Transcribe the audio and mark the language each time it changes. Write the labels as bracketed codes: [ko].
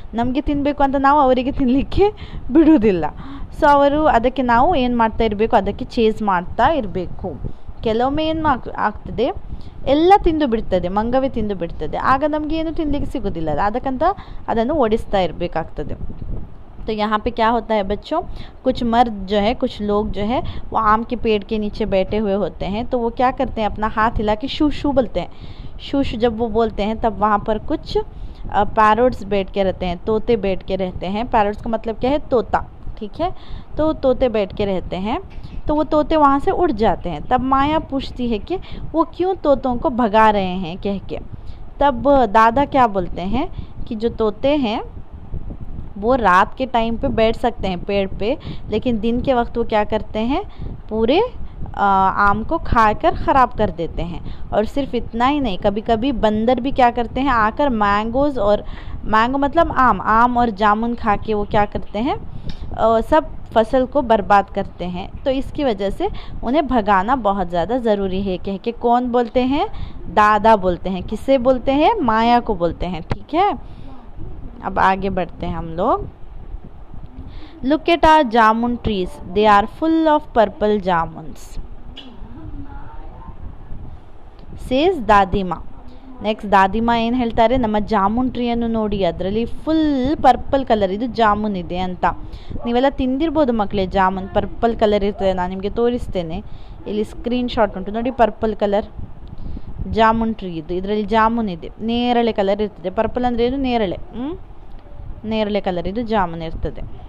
[kn] ನಮಗೆ ತಿನ್ನಬೇಕು ಅಂತ ನಾವು ಅವರಿಗೆ ತಿನ್ನಲಿಕ್ಕೆ ಬಿಡುವುದಿಲ್ಲ. ಸೊ ಅದಕ್ಕೆ ನಾವು ಏನು ಮಾಡ್ತಾ ಇರಬೇಕು, ಅದಕ್ಕೆ ಚೇಸ್ ಮಾಡ್ತಾ ಇರಬೇಕು. ಕೆಲವೊಮ್ಮೆ ಏನು ಆಗ್ತದೆ, ಎಲ್ಲ ತಿಂದು ಬಿಡ್ತದೆ, ಮಂಗವೇ ತಿಂದು ಬಿಡ್ತದೆ, ಆಗ ನಮಗೆ ಏನು ತಿನ್ನಲಿಕ್ಕೆ ಸಿಗೋದಿಲ್ಲ, ಅದಕ್ಕಂತ ಅದನ್ನು ಓಡಿಸ್ತಾ ಇರಬೇಕಾಗ್ತದೆ. [hi] तो यहाँ पे क्या होता है बच्चों, कुछ मर्द जो है, कुछ लोग जो है वो आम के पेड़ के नीचे बैठे हुए होते हैं, तो वो क्या करते हैं, अपना हाथ हिला के शू शू बोलते हैं. शू शू जब वो बोलते हैं तब वहाँ पर कुछ पैरोट्स बैठ के रहते हैं, तोते बैठ के रहते हैं. पैरोट्स का मतलब क्या है, तोता, ठीक है. तो तोते बैठ के रहते हैं, तो वो तोते वहाँ से उड़ जाते हैं. तब माया पूछती है कि वो क्यों तोतों को भगा रहे हैं कह के. तब दादा क्या बोलते हैं कि जो तोते हैं वो रात के टाइम पे बैठ सकते हैं पेड़ पे, लेकिन दिन के वक्त वो क्या करते हैं, पूरे आम को खाकर ख़राब कर देते हैं. और सिर्फ इतना ही नहीं, कभी कभी बंदर भी क्या करते हैं, आकर मैंगो मतलब आम और जामुन खा के वो क्या करते हैं, सब फसल को बर्बाद करते हैं. तो इसकी वजह से उन्हें भगाना बहुत ज़्यादा ज़रूरी है कह के कौन बोलते हैं, दादा बोलते हैं. किससे बोलते हैं, माया को बोलते हैं, ठीक है. अब आगे बढ़ते हैं हम लोग. [en] Look at our jamun trees, they are full of purple jamuns, says Dadima. [kn] Next ದಾದಿಮಾ ಏನು ಹೇಳ್ತಾರೆ, ನಮ್ಮ ಜಾಮೂನ್ ಟ್ರೀಯನ್ನು ನೋಡಿ, ಅದರಲ್ಲಿ ಫುಲ್ ಪರ್ಪಲ್ ಕಲರ್ ಇದು ಜಾಮೂನ್ ಇದೆ ಅಂತ. ನೀವೆಲ್ಲ ತಿಂದಿರ್ಬೋದು ಮಕ್ಕಳೇ, ಜಾಮೂನ್ ಪರ್ಪಲ್ ಕಲರ್ ಇರ್ತದೆ. ನಾನು ನಿಮಗೆ ತೋರಿಸ್ತೇನೆ, ಇಲ್ಲಿ ಸ್ಕ್ರೀನ್ ಶಾಟ್ ಉಂಟು ನೋಡಿ, ಪರ್ಪಲ್ ಕಲರ್ ಜಾಮೂನ್ ಟ್ರೀ ಇದು. ಇದರಲ್ಲಿ ಜಾಮೂನ್ ಇದೆ, ನೇರಳೆ ಕಲರ್ ಇರ್ತದೆ. ಪರ್ಪಲ್ ಅಂದರೆ ಏನು, ನೇರಳೆ ಕಲರ್ ಇದು ಜಾಮೂನ್ ಇರ್ತದೆ.